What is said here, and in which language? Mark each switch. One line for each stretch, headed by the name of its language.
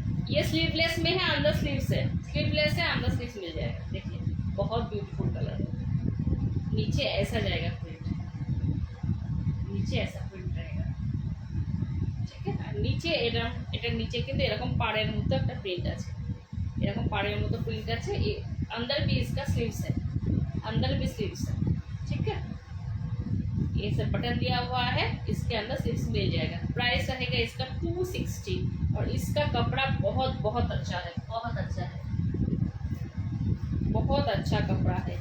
Hindi: ये स्लीवलेस में है, अंदर स्लीव्स है। स्लीवलेस है, अंदर स्लीव्स मिल जाएगा। देखिए बहुत ब्यूटीफुल कलर है। नीचे ऐसा जाएगा प्रिंट, नीचे ऐसा प्रिंट रहेगा।
Bangla: ঠিক আছে, আর নিচে এটার নিচে কিন্তু এরকম পাড়ের মতো একটা প্রিন্ট আছে, এরকম পাড়ের মতো প্রিंट আছে।
Hindi: अंदर भी इसका स्लीव्स है, अंदर भी स्लीव्स है। ठीक है, ये सब बटन दिया हुआ है, इसके अंदर स्लीव्स मिल जाएगा। प्राइस रहेगा इसका 260। और इसका कपड़ा बहुत बहुत अच्छा है, बहुत अच्छा है, बहुत अच्छा कपड़ा है।